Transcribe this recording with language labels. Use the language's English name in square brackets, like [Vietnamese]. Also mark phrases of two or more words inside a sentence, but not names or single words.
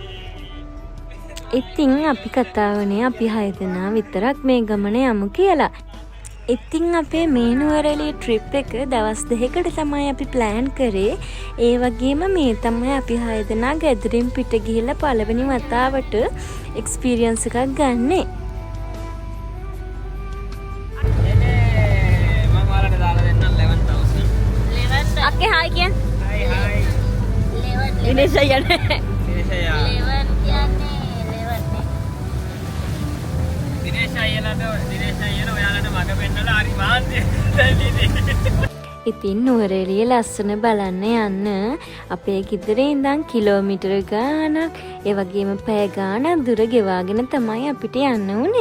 [Sinhala] ඉතින් අපි කතා වුණේ අපි 6 දෙනා විතරක් මේ ගමන යමු කියලා. ඉතින් අපේ මේ නුවරඑළිය ට්‍රිප් එක දවස් 2කට තමයි අපි ප්ලෑන් කරේ. ඒ වගේම මේ තමයි අපි 6 දෙනා ගෙදරින් පිට ගිහිල්ලා පළවෙනි වතාවට එක්ස්පීරියන්ස් එකක් ගන්නේ. [Indonesian] Oke, hai Kian. Hai hai. Indonesia ya. Indonesia ya. [Sinhala] ලෙවන් කියන්නේ ලෙවන් නේ. Indonesia යන ඔයාලට මග පෙන්නලා හරි මාන්තිය. ඉතින් නුවරඑළිය ලස්සන බලන්න යන්න අපේ ගෙදරින් ඉඳන් කිලෝමීටර ගාණක් ඒ වගේම පැය ගාණක් දුර ගෙවාගෙන තමයි අපිට යන්න උනේ.